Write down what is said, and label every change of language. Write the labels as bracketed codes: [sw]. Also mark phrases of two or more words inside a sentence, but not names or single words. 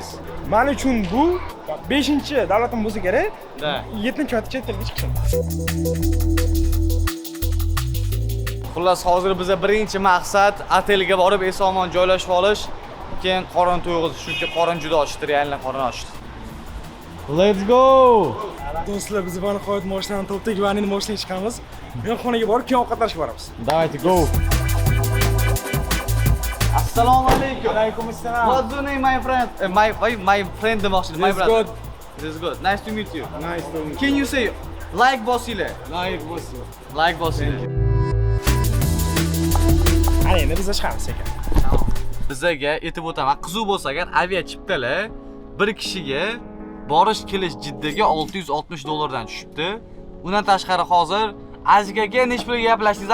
[uz] Men uchun bu 5-davlatim bo'lsa kerak. Da. 7-davlatga chet elga chiqishim. Xullas, hozir biza birinchi maqsad otelga borib eson-omon joylashib olish, keyin qorin to'yg'izish, chunki qorin juda ochdi, realni qorin ochdi. [en] Let's go. [uz] Do'stlar, biz buni nihoyat moshinadan topdik va endi moshinaga chiqamiz. Men xonaga borib, keyin ovqatlanishga boramiz. [ru] Давайте go. [uz] Assalomu alaykum. Alaykum assalom. [en] What's your name, my friend? My friend demoqchi, my brother. This is good. Nice to meet you. Nice to meet you. Can you say like Bosile? Like bo'lsin. Like Bosile. [uz] Ana endi biz chiqamiz ekan. Bizaga aytib o'taman, qiziq bo'lsa agar avia chiptalar bir kishiga borish kelish Jiddaga $660 tushibdi. Undan tashqari hozir Azgaga nech pulga gaplashdingiz?